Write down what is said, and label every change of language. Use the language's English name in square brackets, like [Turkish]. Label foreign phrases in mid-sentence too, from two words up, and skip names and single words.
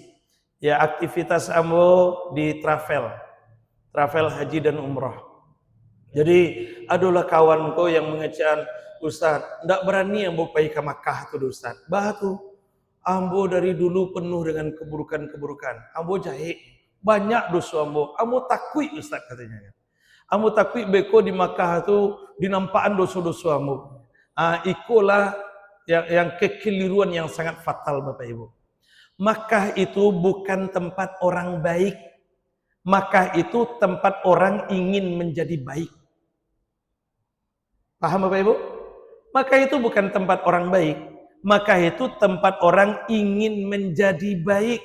[Minangkabau] Ya, aktivitas ambo di travel haji dan umroh. Jadi adalah kawanku yang mengecekan, Ustaz, ndak berani ambo pergi ke Makkah tuh Ustaz. Batu ambo dari dulu penuh dengan keburukan. Ambo jahit banyak dosa ambo takui Ustaz katanya. Ambo takui beko di Makkah itu dinampaan dosa-dosa ambo. Ikulah yang kekeliruan yang sangat fatal Bapak Ibu. [Indonesian] Makkah itu bukan tempat orang baik. Makkah itu tempat orang ingin menjadi baik. Paham Bapak Ibu? Makkah itu bukan tempat orang baik. Makkah itu tempat orang ingin menjadi baik.